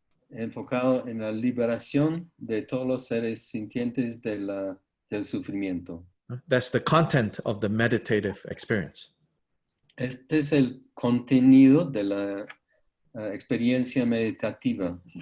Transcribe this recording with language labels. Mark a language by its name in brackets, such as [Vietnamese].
[Spanish] Enfocado en la liberación de todos los seres sintientes del sufrimiento. [English] That's the content of the meditative experience. [Spanish] Este es el contenido de la experiencia meditativa.